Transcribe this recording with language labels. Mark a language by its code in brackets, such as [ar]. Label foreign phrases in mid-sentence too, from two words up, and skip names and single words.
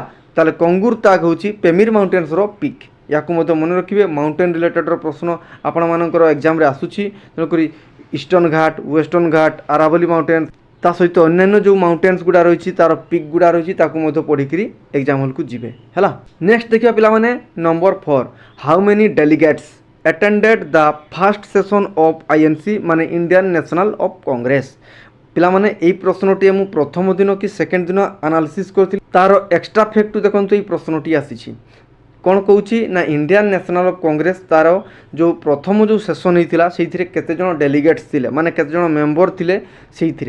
[or] ତାହେଲେ କଙ୍ଗୁର ତାଗ ହେଉଛି ପେମିର [en] mountains peak. [or] ୟାକୁ ମଧ୍ୟ ମନେ ରଖିବେ, [en] mountain related [or] ପ୍ରଶ୍ନ ଆପଣମାନଙ୍କର ଏକ୍ଜାମ୍ରେ ଆସୁଛି। ତେଣୁକରି ଇଷ୍ଟର୍ଣ୍ଣ ଘାଟ, ୱେଷ୍ଟର୍ଣ୍ଣ ଘାଟ, ଆରାବଲି ମାଉଣ୍ଟେନ୍ସ, ତା ସହିତ ଅନ୍ୟାନ୍ୟ ଯେଉଁ ମାଉଣ୍ଟେନ୍ସ ଗୁଡ଼ା ରହିଛି ତାର ପିକ୍ ଗୁଡ଼ା ରହିଛି ତାକୁ ମଧ୍ୟ ପଢ଼ିକିରି [en] exam hall [or] ଯିବେ ହେଲା। ନେକ୍ସଟ ଦେଖିବା ପିଲାମାନେ ନମ୍ବର 4, [en] how many delegates attended the first session of INC ମାନେ ଇଣ୍ଡିଆନ୍ ନ୍ୟାସନାଲ୍ ଅଫ୍ କଂଗ୍ରେସ। [or] ପିଲାମାନେ ଏଇ ପ୍ରଶ୍ନଟି ମୁଁ ପ୍ରଥମ ଦିନ କି ସେକେଣ୍ଡ ଦିନ ଆନାଲିସିସ୍ କରିଥିଲି। ତାର [en] extra fact [or] ଦେଖନ୍ତୁ, ଏଇ ପ୍ରଶ୍ନଟି ଆସିଛି କ'ଣ କହୁଛି ନା ଇଣ୍ଡିଆନ୍ ନ୍ୟାସନାଲ୍ ଅଫ୍ କଂଗ୍ରେସ ତାର ଯେଉଁ ପ୍ରଥମ ଯେଉଁ ସେସନ୍ ହେଇଥିଲା ସେଇଥିରେ କେତେଜଣ ଡେଲିଗେଟ୍ସ ଥିଲେ, ମାନେ କେତେଜଣ ମେମ୍ବର ଥିଲେ ସେଇଥିରେ।